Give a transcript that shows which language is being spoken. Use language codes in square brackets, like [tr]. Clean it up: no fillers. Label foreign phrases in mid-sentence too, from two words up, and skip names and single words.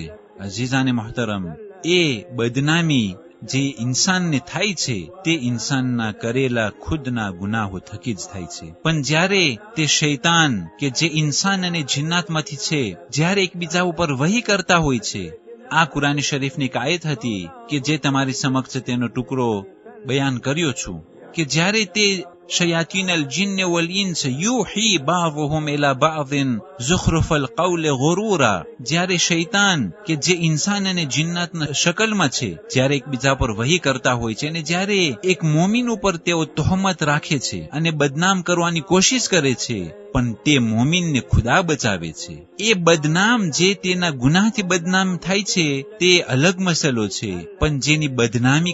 [ur] عزیزانِ محترم, [gu] એ બદનામી જે ઇન્સાનને થાય છે, તે ઇન્સાનના કરેલા ખુદના ગુનાહો થકી જ થાય છે. પણ જ્યારે તે શૈતાન કે જે ઇન્સાન અને જિન્નાતમાંથી છે, જ્યારે એકબીજા ઉપર વહી કરતા હોય છે, આ કુરાન શરીફની આયત હતી કે જે તમારી સમક્ષ તેનો ટુકડો બયાન કર્યો છું, કે જ્યારે તે [ar] شياطين الجن والإنس يوحي بعضهم إلى بعض زخرف القول غرورا. [gu] જ્યારે શૈતાન કે જે ઇન્સાન અને જિન્નાતના શકલમાં છે, જ્યારે એકબીજા પર વહી કરતા હોય છે અને જ્યારે એક મોમીન ઉપર તેઓ તોહમત રાખે છે અને બદનામ કરવાની કોશિશ કરે છે, પણ તે મોમીનને ખુદા બચાવે છે. એ બદનામ જે તેના ગુનાહથી બદનામ થાય છે તે અલગ મસલો છે, પણ જેની બદનામી